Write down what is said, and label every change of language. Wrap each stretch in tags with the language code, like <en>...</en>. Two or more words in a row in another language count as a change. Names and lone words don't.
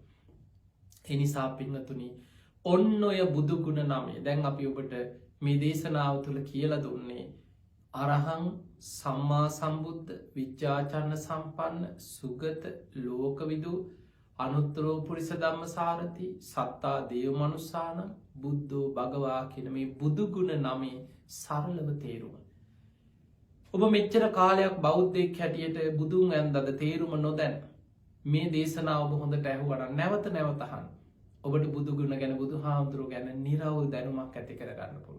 <si>ඒ නිසා පින්වතුනි ඔන්න ඔය බුදුගුණ 9 දැන් අපි ඔබට මේ දේශනාව තුළ කියලා දුන්නේ</si> <pi>අරහං සම්මා සම්බුද්ධ විද්‍යාචර්ණ සම්පන්න සුගත ලෝකවිදු අනුත්තරෝ පුරිස ධම්මසාරති සත්තා දේව මනුස්සාන බුද්ධෝ භගවා</pi> <si>කියන මේ බුදුගුණ 9 සරලව තේරුම. ඔබ මෙච්චර කාලයක් බෞද්ධයෙක් හැටියට බුදුන් ඇන්දද තේරුම නොදැන මේ දේශනාව ඔබ හොඳට ඇහුවනම් නැවත නැවත අහන්න. ඔබට බුදුගුණ ගැන බුදුහාමුදුරුවෝ ගැන නිරවුල් දැනුමක් ඇති කරගන්න පුළුවන්.</si>